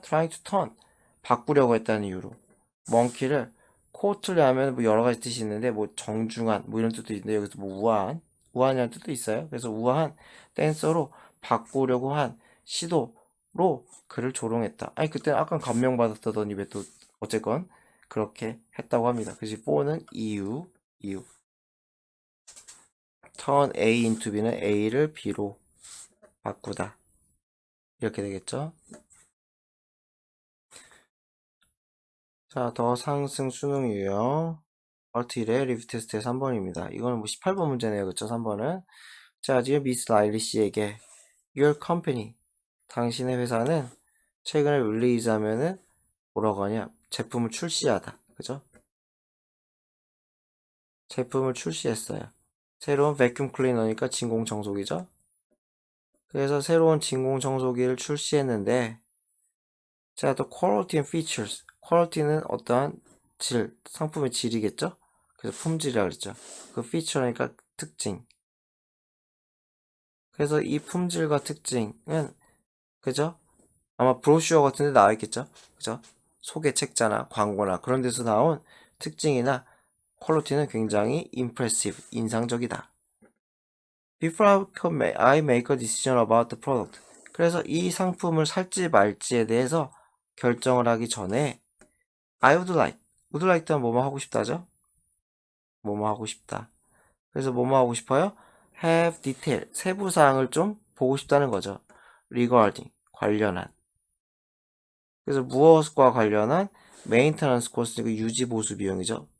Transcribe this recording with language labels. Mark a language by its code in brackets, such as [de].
[en] trying to turn, [ko] 바꾸려고 했다는 이유로. [en] monkey [ko] 를 코트를 하면 뭐 여러 가지 뜻이 있는데 뭐 정중한 뭐 이런 뜻도 있는데 여기서 뭐 우아한이라는 뜻도 있어요. 그래서 우아한 댄서로 바꾸려고 한 시도로 그를 조롱했다. 아니 그때는 아까 감명받았다더니 왜 또 어쨌건 그렇게 했다고 합니다. 그래서 for는 이유. [en] turn A into B [ko] 는 A를 B로 바꾸다. 이렇게 되겠죠. 자, 더 상승 수능 유형 얼트 1의 리뷰 테스트의 3번입니다. 이거는 뭐 18번 문제네요. 그쵸? 3번은. 자, 지금 미스 라일리 씨에게 [en] Your company, [ko] 당신의 회사는 최근에 릴리즈 하면은 뭐라고 하냐? 제품을 출시하다. 그죠? 제품을 출시했어요. 새로운 베큐um 클리너니까 진공청소기죠? 그래서 새로운 진공청소기를 출시했는데 자, 또 [en] quality and features. [ko] quality는 어떠한 질, 상품의 질이겠죠? 그래서 품질이라고 그랬죠. 그 feature니까 특징. 그래서 이 품질과 특징은 그죠? 아마 브로슈어 같은 데 나와 있겠죠? 그죠? 소개 책자나 광고나 그런 데서 나온 특징이나 퀄리티는 굉장히 [en] impressive, [ko] 인상적이다. [en] Before I make a decision about the product. [ko] 그래서 이 상품을 살지 말지에 대해서 결정을 하기 전에 [en] I would like [ko] 는 뭐뭐 하고 싶다죠? 뭐뭐 하고 싶다. 그래서 뭐뭐 하고 싶어요? [en] have detail, [ko] 세부 사항을 좀 보고 싶다는 거죠. [en] regarding, [ko] 관련한. 그래서 무엇과 관련한 [en] maintenance cost [ko] 가 유지 보수 비용이죠.